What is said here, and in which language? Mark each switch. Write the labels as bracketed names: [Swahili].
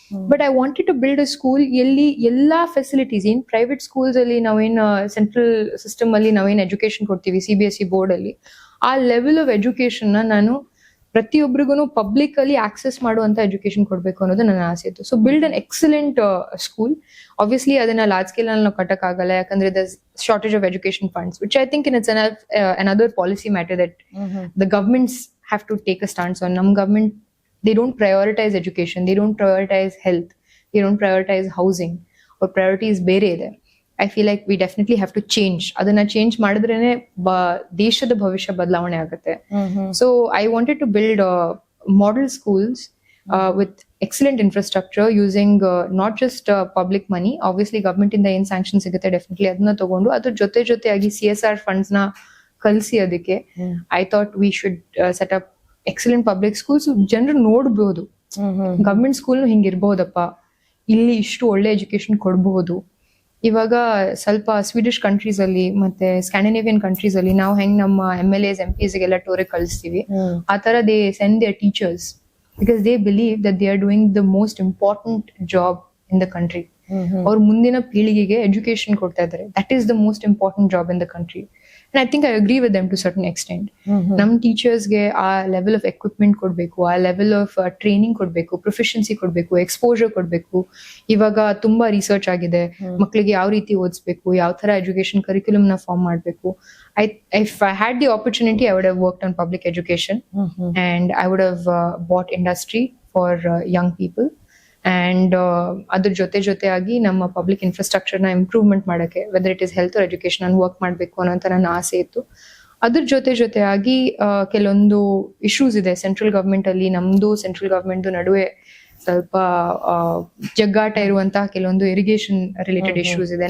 [English] but I wanted to build a school [Kannada] ಎಲ್ಲಿ ಎಲ್ಲಾ facilities, ಏನ್ ಪ್ರೈವೇಟ್ ಸ್ಕೂಲ್ಸ್ ಅಲ್ಲಿ ನಾವೇನ್ ಸೆಂಟ್ರಲ್ ಸಿಸ್ಟಮ್ ಅಲ್ಲಿ ನಾವೇನ್ ಎಜುಕೇಶನ್ ಕೊಡ್ತೀವಿ CBSE ಬೋರ್ಡ್ ಅಲ್ಲಿ, ಆ ಲೆವೆಲ್ ಆಫ್ ಎಜುಕೇಶನ್ ನಾನು ಪ್ರತಿಯೊಬ್ಬರಿಗೂ ಪಬ್ಲಿಕ್ ಅಲ್ಲಿ ಆಕ್ಸೆಸ್ ಮಾಡುವಂತ ಎಜುಕೇಶನ್ ಕೊಡ್ಬೇಕು ಅನ್ನೋದು ನನ್ನ ಆಸೆ ಇತ್ತು. [English] So build an excellent school. [Kannada] Obviously ಅದನ್ನ ಲಾರ್ಜ್ ಸ್ಕೇಲ್ ನಲ್ಲಿ ನಾವು ಕಟ್ಟಕ್ ಆಗಲ್ಲ, ಯಾಕಂದ್ರೆ [English] The shortage of education funds, which I think it's another policy matter that the governments have to take a stance on. Nam government, they don't prioritize education, they don't prioritize health, they don't prioritize housing, or priorities [Kannada] ಬೇರೆ ಇದೆ. [English] I feel like we definitely have to change. [Kannada] ಅದನ್ನ change ಮಾಡಿದ್ರೇನೆ ದೇಶದ ಭವಿಷ್ಯ ಬದಲಾವಣೆ ಆಗುತ್ತೆ. [English] So I wanted to build model schools with excellent infrastructure using not just public money. [Kannada] Obviously government ಇಂದ ಏನ್ sanction ಸಿಗುತ್ತೆ ಡೆಫಿನೆಟ್ಲಿ ಅದನ್ನ ತಗೊಂಡು ಅದ್ರ ಜೊತೆಯಾಗಿ CSR ಫಂಡ್ಸ್ ನ ಕಲಿಸಿ ಅದಕ್ಕೆ [English] I thought we should set up excellent public schools. [Kannada] ಜನರು ನೋಡ್ಬೋದು ಗವರ್ಮೆಂಟ್ ಸ್ಕೂಲ್ ಹಿಂಗಿರ್ಬಹುದಪ್ಪ, ಇಲ್ಲಿ ಇಷ್ಟು ಒಳ್ಳೆ ಎಜುಕೇಶನ್ ಕೊಡಬಹುದು. ಇವಾಗ ಸ್ವಲ್ಪ ಸ್ವೀಡಿಷ್ ಕಂಟ್ರೀಸ್ ಅಲ್ಲಿ ಮತ್ತೆ ಸ್ಕ್ಯಾಂಡಿನೇವಿಯನ್ ಕಂಟ್ರೀಸ್ ಅಲ್ಲಿ ನಾವು ಹೆಂಗ್ ನಮ್ಮ MLAs MPs ಗೆಲ್ಲ ಟೂರಿಗೆ ಕಳಿಸ್ತೀವಿ, ಆ ತರ [English] They send their teachers because they believe that they are doing the most important job in the country. [Kannada] ಅವ್ರ ಮುಂದಿನ ಪೀಳಿಗೆಗೆ ಎಜುಕೇಶನ್ ಕೊಡ್ತಾ ಇದ್ದಾರೆ. [English] That is the most important job in the country. And I think I agree with them to a certain extent. [Kannada] ನಮ್ ಟೀಚರ್ಸ್ಗೆ ಆ level of equipment ಕೊಡ್ಬೇಕು, ಆ level of training ಕೊಡ್ಬೇಕು, ಪ್ರೊಫಿಷಿಯನ್ಸಿ ಕೊಡ್ಬೇಕು, ಎಕ್ಸ್ಪೋಜರ್ ಕೊಡ್ಬೇಕು. ಇವಾಗ ತುಂಬಾ ರಿಸರ್ಚ್ ಆಗಿದೆ, ಮಕ್ಕಳಿಗೆ ಯಾವ ರೀತಿ ಓದಿಸ್ಬೇಕು, ಯಾವ ತರ ಎಜುಕೇಶನ್ ಕರಿಕ್ಯುಲಮ್ ನ ಫಾರ್ಮ್ ಮಾಡ್ಬೇಕು. [English] If I had the opportunity, I would have worked on public education, and I would have bought industry for young people. [Kannada] And ಅದ್ರ ಜೊತೆಯಾಗಿ ನಮ್ಮ ಪಬ್ಲಿಕ್ ಇನ್ಫ್ರಾಸ್ಟ್ರಕ್ಚರ್ ನ ಇಂಪ್ರೂವ್ಮೆಂಟ್ ಮಾಡಕ್ಕೆ, [English] whether it is health or education, [Kannada] ನಾನು work ಮಾಡ್ಬೇಕು ಅನ್ನೋಂತ ನನ್ನ ಆಸೆ ಇತ್ತು. ಅದ್ರ ಜೊತೆಯಾಗಿ ಕೆಲವೊಂದು ಇಶ್ಯೂಸ್ ಇದೆ ಸೆಂಟ್ರಲ್ ಗವರ್ಮೆಂಟ್ ಅಲ್ಲಿ, ನಮ್ದು ಸೆಂಟ್ರಲ್ ಗವರ್ಮೆಂಟ್ ನಡುವೆ ಸ್ವಲ್ಪ ಜಗ್ಗಾಟ ಇರುವಂತಹ ಕೆಲವೊಂದು ಇರಿಗೇಷನ್ ರಿಲೇಟೆಡ್ ಇಶ್ಯೂಸ್ ಇದೆ.